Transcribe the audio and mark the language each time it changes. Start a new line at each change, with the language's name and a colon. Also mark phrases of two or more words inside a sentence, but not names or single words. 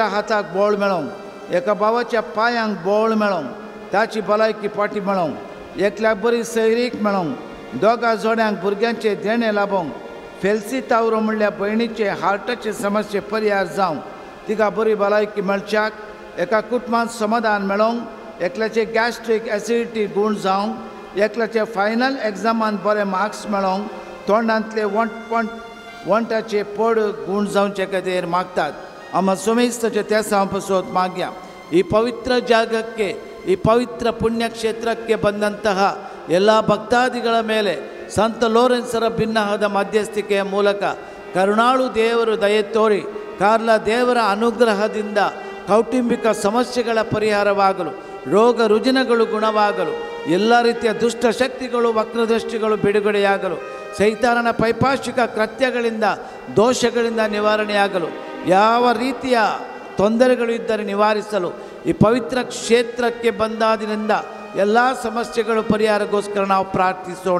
Konkani: हाताक बोळ मेळोवं, एका भावाच्या पांयांक बोळ मेळोवं, ताची भलायकी फाटी मेळोवं, एकल्याक बरी सैरीक मेळोवं, 2 जोड्यांक भुरग्यांचे देणे लाभोवंक, फेल्सी तावरो म्हणल्या भयणीचे हार्टाचे समस्या परिहार जावं, तिका बरी भलायकी मेळच्याक, एका कुटुंबांत समाधान मेळोवंक, एकल्याचे
English: gastric acidity
Konkani: गूण जावं, एकल्याचे
English: final exam
Konkani: बरे मार्क्स मेळोवंक, तोंडांतले वंटाचे पड गूण जावचे खातीर मागतात. आम सोमेस्तचे त्या पासून माग्या.
Kannada: ಈ ಪವಿತ್ರ ಜಾಗಕ್ಕೆ, ಈ ಪವಿತ್ರ ಪುಣ್ಯಕ್ಷೇತ್ರಕ್ಕೆ ಬಂದಂತಹ ಎಲ್ಲ ಭಕ್ತಾದಿಗಳ ಮೇಲೆ ಸಂತ ಲೋರೆನ್ಸರ ಭಿನ್ನಹದ ಮಧ್ಯಸ್ಥಿಕೆಯ ಮೂಲಕ ಕರುಣಾಳು ದೇವರು ದಯೆ ತೋರಿ ಕಾರ್ಲ ದೇವರ ಅನುಗ್ರಹದಿಂದ ಕೌಟುಂಬಿಕ ಸಮಸ್ಯೆಗಳ ಪರಿಹಾರವಾಗಲು, ರೋಗ ರುಜಿನಗಳು ಗುಣವಾಗಲು, ಎಲ್ಲ ರೀತಿಯ ದುಷ್ಟ ಶಕ್ತಿಗಳು ವಕ್ರದೃಷ್ಟಿಗಳು ಬಿಡುಗಡೆಯಾಗಲು, ಸೈತಾನನ ಪೈಪಾಶಿಕ ಕೃತ್ಯಗಳಿಂದ ದೋಷಗಳಿಂದ ನಿವಾರಣೆಯಾಗಲು, ಯಾವ ರೀತಿಯ ತೊಂದರೆಗಳು ಇದ್ದರೆ ನಿವಾರಿಸಲು ಈ ಪವಿತ್ರ ಕ್ಷೇತ್ರಕ್ಕೆ ಬಂದಾದಿನಿಂದ ಎಲ್ಲ ಸಮಸ್ಯೆಗಳು ಪರಿಹಾರಗೋಸ್ಕರ ನಾವು ಪ್ರಾರ್ಥಿಸೋಣ.